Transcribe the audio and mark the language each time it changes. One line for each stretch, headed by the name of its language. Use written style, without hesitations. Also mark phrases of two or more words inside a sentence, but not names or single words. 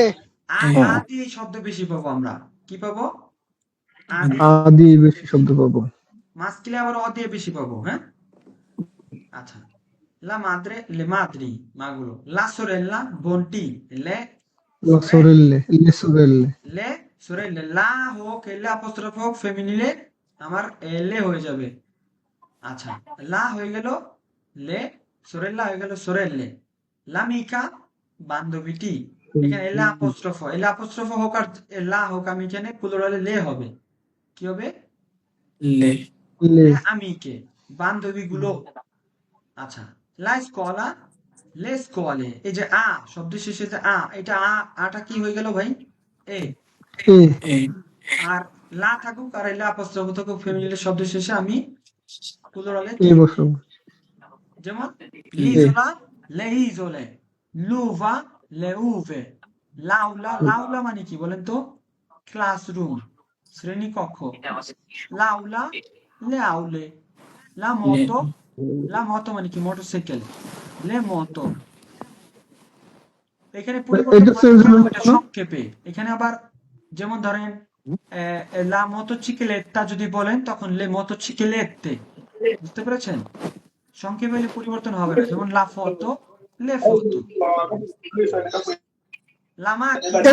Bangla: আর এ। আ দিয়ে এই শব্দ বেশি পাবো আমরা। কি পাবো? আ আ- দিয়ে। আদি বেশি শব্দ পাবো। মাঝখানে আবার অ দিয়ে বেশি পাবো, হ্যাঁ? আচ্ছা,
Italian: la madre le madri,
Bangla: মাগুলো।
Italian: la sorella
Bangla: বোনটি, লে La সোরে,
Italian: sorelle le sorelle le sorelle.
Bangla: লা হোক এলে আপস্ট্রফ হোক ফেমিনিলে আমার লে হয়ে যাবে। আচ্ছা, লা হয়ে গেল লে, সোরেল্লা হয়ে গেল সোরেল্লে। লামিকা বান্ধবীটি, এখানে এলে আপস্ট্রফ হোক আর লা হোক, আমি এখানে প্লুরালে লে হবে। কি হবে? লে। le
Italian: le amiche,
Bangla: বান্ধবীগুলো। আচ্ছা,
Italian: la scuola le scuole,
Bangla: এই যে আ শব্দের শেষে যে আ, এটা আটা কি হয়ে গেল ভাই? এ। e এ। আর লা থাকুক আর এলে আপস্ট্রফ থাকুক ফেমিনিলে শব্দের শেষে আমি প্লুরালে e কি? বসাবো যেমন লে।
Italian: l'isola, le isole, l'uva, le uve, l'aula, l'aula
Bangla: মানে কি বলেন তো? ক্লাসরুম, শ্রেণীকক্ষ।
Italian: l'aula, le aule, la
Bangla: লে।
Italian: moto, la moto
Bangla: মানে কি? মোটরসাইকেল।
Italian: le moto,
Bangla: এখানে পরিবর্তন এটা হয় চেঞ্জ কেন? হলো এটা কেন? সংক্ষেপে। এখানে আবার যেমন ধরেন
Italian: la motocicletta
Bangla: যদি বলেন তখন
Italian: le motociclette,
Bangla: বুঝতে পেরেছেন? সংক্ষেপে হলে পরিবর্তন হবে না, যেমন
Italian: la foto le foto, la macchina.